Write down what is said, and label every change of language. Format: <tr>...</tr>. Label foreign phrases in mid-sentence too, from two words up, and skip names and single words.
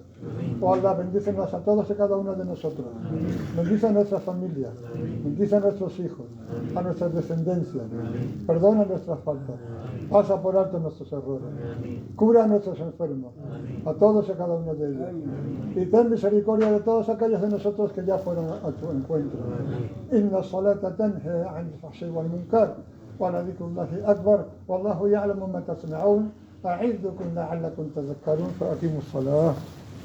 <es>Ojalá bendícenos a todos y cada uno de nosotros. Bendice a nuestras familias. Bendice a nuestros hijos, a nuestras descendencias. Perdona nuestras faltas. Pasa por alto nuestros errores. Cura a nuestros enfermos, a todos y cada uno de ellos. Y ten misericordia de todos aquellos de nosotros que ya fueron a tu encuentro.</es> <ar>إن الصلاة تنهى عن الفحشاء والمنكر ولذكر الله أكبر والله يعلم ما تصنعون. أعظكم لعلكم تذكرون فأقيموا الصلاة.</ar>